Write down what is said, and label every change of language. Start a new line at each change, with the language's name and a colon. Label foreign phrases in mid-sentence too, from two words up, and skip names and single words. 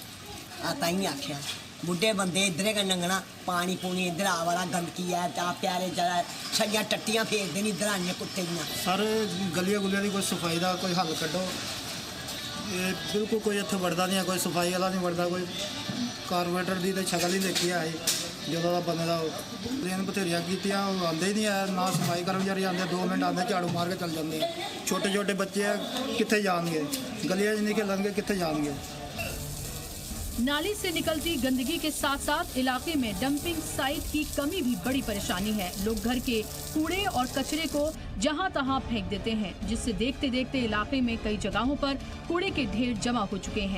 Punjabi: ਤਾਈਂ ਆਖਿਆ ਬੁੱਢੇ ਬੰਦੇ ਇੱਧਰੇ ਗੈ ਲੰਘਣਾ, ਪਾਣੀ ਪੂਣੀ ਇੱਧਰ ਆਵਾਰਾ ਗੰਦਗੀ ਹੈ, ਤਾਂ ਪਿਆਰੇ ਜ਼ਰਾ ਛੜੀਆਂ ਟੱਟੀਆਂ ਫੇਰਦੇ ਨਹੀਂ ਇੱਧਰ ਆਣੀਆਂ ਕੁੱਤੇ ਦੀਆਂ। ਸਰ ਗਲੀਆਂ ਗੁਲੀਆਂ ਦੀ ਕੋਈ ਸਫਾਈ ਦਾ ਕੋਈ ਹੱਲ ਕੱਢੋ। ਬਿਲਕੁਲ ਕੋਈ ਇੱਥੇ ਵੜਦਾ ਨਹੀਂ ਹੈ, ਕੋਈ ਸਫਾਈ ਵਾਲਾ ਨਹੀਂ ਵੜਦਾ, ਕੋਈ ਕਾਰਪੋਰੇਟਰ ਦੀ ਤੇ ਸ਼ਕਲ ਹੀ ਦੇਖੀ ਆਈ ਜਦੋਂ ਦਾ ਬੰਦੇ ਦਾ ਪਲੇਨ ਬਥੇਰੀਆਂ ਕੀਤੀਆਂ, ਉਹ ਆਉਂਦੇ ਹੀ ਨਹੀਂ ਆ, ਨਾ ਸਫਾਈ ਕਰਮਚਾਰੀ ਆਉਂਦੇ, 2 ਮਿੰਟ ਆਉਂਦੇ ਝਾੜੂ ਮਾਰ ਕੇ ਚੱਲ ਜਾਂਦੇ ਆ। ਛੋਟੇ ਛੋਟੇ ਬੱਚੇ ਆ, ਕਿੱਥੇ ਜਾਣਗੇ? ਗਲੀਆਂ 'ਚ ਨਹੀਂ ਖੇਲਣਗੇ, ਕਿੱਥੇ ਜਾਏਂਗੇ?
Hindi: नाली से निकलती गंदगी के साथ साथ इलाके में डंपिंग साइट की कमी भी बड़ी परेशानी है। लोग घर के कूड़े और कचरे को जहां तहां फेंक देते हैं, जिससे देखते देखते इलाके में कई जगहों पर कूड़े के ढेर जमा हो चुके हैं।